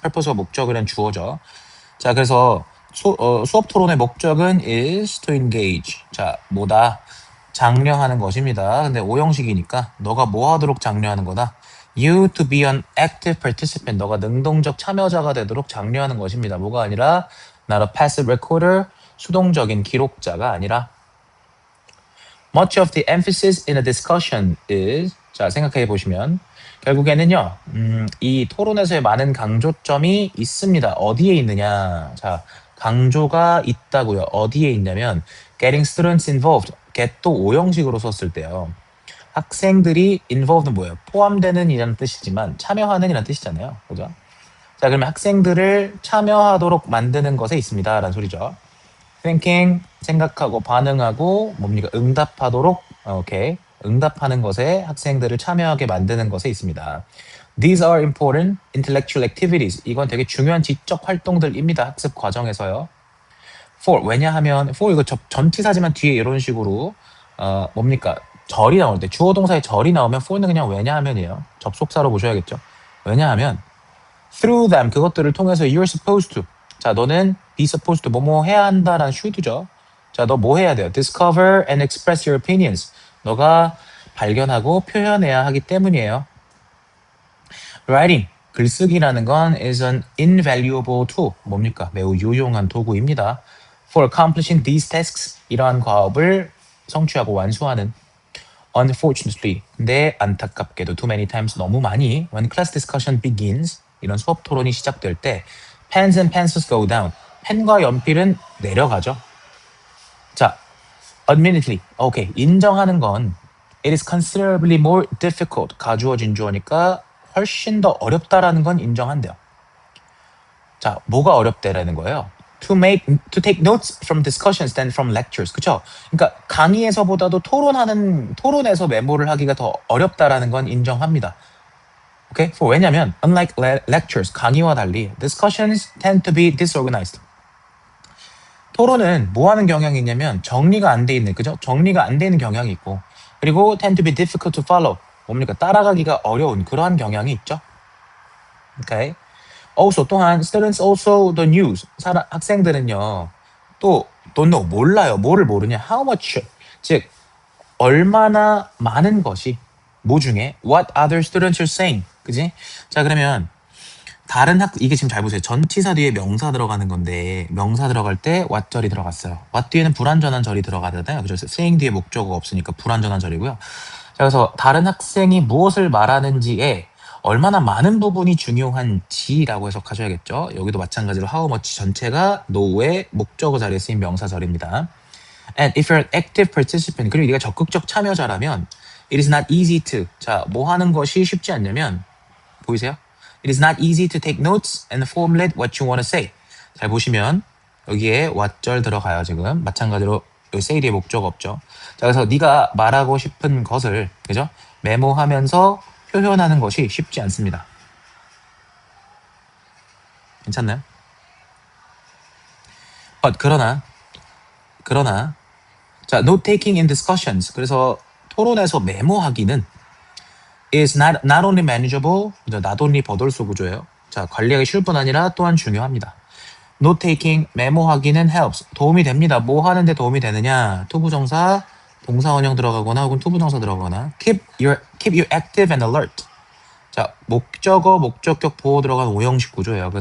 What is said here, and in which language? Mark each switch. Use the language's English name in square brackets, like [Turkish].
[Korean] purpose가 목적이란 주어죠. 자, 그래서 수업 토론의 목적은 [English] is to engage. [Korean] 자, 뭐다? 장려하는 것입니다. 근데 오형식이니까 너가 뭐 하도록 장려하는 거다? [English] You to be an active participant. [Korean] 너가 능동적 참여자가 되도록 장려하는 것입니다. 뭐가 아니라 [English] not a passive recorder. [Korean] 수동적인 기록자가 아니라 [English] Much of the emphasis in a discussion is [Korean] 자 생각해 보시면 결국에는요 이 토론에서의 많은 강조점이 있습니다. 어디에 있느냐? 자 강조가 있다고요. 어디에 있냐면 [English] getting students involved. [Korean] get도 오형식으로 썼을 때요. 학생들이 involved는 뭐예요? 포함되는 이라는 뜻이지만 참여하는 이라는 뜻이잖아요. 그죠? 자 그러면 학생들을 참여하도록 만드는 것에 있습니다. 라는 소리죠. thinking, 생각하고 반응하고 뭡니까? 응답하도록 오케이. 응답하는 것에 학생들을 참여하게 만드는 것에 있습니다. [English] These are important intellectual activities. [Korean] 이건 되게 중요한 지적 활동들입니다. 학습 과정에서요. for 왜냐하면 for 이거 전치사지만 뒤에 이런 식으로 뭡니까 절이 나올 때 주어 동사에 절이 나오면 for는 그냥 왜냐하면이에요. 접속사로 보셔야겠죠. 왜냐하면 [English] through them [Korean] 그것들을 통해서 [English] you're supposed to [Korean] 자 너는 [English] be supposed to [Korean] 뭐뭐 해야 한다라는 should죠. 자 너 뭐 해야 돼요? [English] discover and express your opinions [Korean] 너가 발견하고 표현해야 하기 때문이에요. [English] writing [Korean] 글쓰기라는 건 [English] is an invaluable tool [Korean] 뭡니까? 매우 유용한 도구입니다. [English] for accomplishing these tasks [Korean] 이러한 과업을 성취하고 완수하는 [English] unfortunately [Korean] 근데 안타깝게도 [English] too many times [Korean] 너무 많이 [English] when class discussion begins [Korean] 이런 수업 토론이 시작될 때 [English] pens and pencils go down [Korean] 펜과 연필은 내려가죠. 자, admittedly 오케이 인정하는 건 [English] it is considerably more difficult [Korean] 가주어진 주어니까 훨씬 더 어렵다라는 건 인정한대요. 자, 뭐가 어렵대라는 거예요? [English] to take notes from discussions than from lectures. [Korean] 그쵸? 그러니까 강의에서보다도 토론에서 메모를 하기가 더 어렵다라는 건 인정합니다. 오케이? [English] 왜냐면 unlike lectures, [Korean] 강의와 달리 [English] discussions tend to be disorganized. [Korean] 토론은 뭐 하는 경향이 있냐면 정리가 안 돼 있는, 그죠? 정리가 안 되는 경향이 있고 그리고 [English] tend to be difficult to follow. [Korean] 뭡니까? 따라가기가 어려운 그러한 경향이 있죠. 오케이? [English] also [Korean] 또한 [English] students also the news [Korean] 학생들은요 또 [English] don't know [Korean] 몰라요. 뭐를 모르냐 how much 즉 얼마나 많은 것이 뭐 중에 [English] what other students are saying [Korean] 그지? 자 그러면 다른 이게 지금 잘 보세요. 전치사 뒤에 명사 들어가는 건데 명사 들어갈 때 what 절이 들어갔어요. what 뒤에는 불완전한 절이 들어가잖아요. 그래서 saying 뒤에 목적어가 없으니까 불완전한 절이고요. 자, 그래서 다른 학생이 무엇을 말하는지에 얼마나 많은 부분이 중요한지라고 해석하셔야겠죠. 여기도 마찬가지로 how much 전체가 no의 목적어 자리에 쓰인 명사절입니다. [English] And if you're an active participant [Korean] 그리고 네가 적극적 참여자라면 [English] it is not easy to [Korean] 자, 뭐 하는 것이 쉽지 않냐면 보이세요? [English] It is not easy to take notes and formulate what you want to say. [Korean] 잘 보시면 여기에 what절 들어가요. 지금 마찬가지로 여기 say 뒤에 목적 없죠. 자 그래서 네가 말하고 싶은 것을 그죠? 메모하면서 표현하는 것이 쉽지 않습니다. 괜찮나요? 그러나 자 [English] note taking in discussions [Korean] 그래서 토론에서 메모하기는 [English] is not only manageable not only [Korean] 버돌소 구조예요. 자 관리하기 쉬울 뿐 아니라 또한 중요합니다. note taking 메모하기는 helps 도움이 됩니다. 뭐 하는데 도움이 되느냐 투부정사 동사 원형 들어가거나 혹은 투부정사 들어가거나 [English] keep you active and alert [Korean] 자 목적어 목적격 보호 들어간 오형식 구조예요.